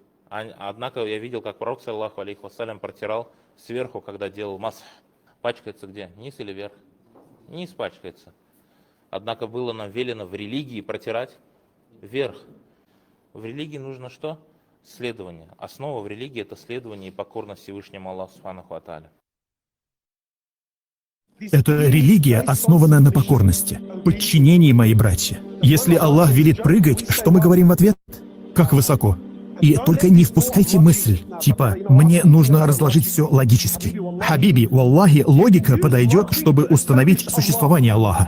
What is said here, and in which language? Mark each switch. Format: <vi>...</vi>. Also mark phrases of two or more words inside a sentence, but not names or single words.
<ru>Однако я видел, как пророк,</ru> <ar>صلى الله عليه وسلم,</ar> <ru>протирал сверху, когда делал масх. Пачкается где? Низ или вверх? Низ пачкается. Однако было нам велено в религии протирать вверх. В религии нужно что? Следование. Основа в религии — это следование и покорность Всевышнему Аллаху</ru> <ar>سبحانه وتعالى.</ar> <ru>Эта религия, основанная на покорности, подчинении, мои братья. Если Аллах велит прыгать, что мы говорим в ответ? Как высоко? И только не впускайте мысль, типа «мне нужно разложить все логически».</ru> <ar>حبيبي، والله,</ar> <ru>логика подойдет, чтобы установить существование Аллаха.</ru>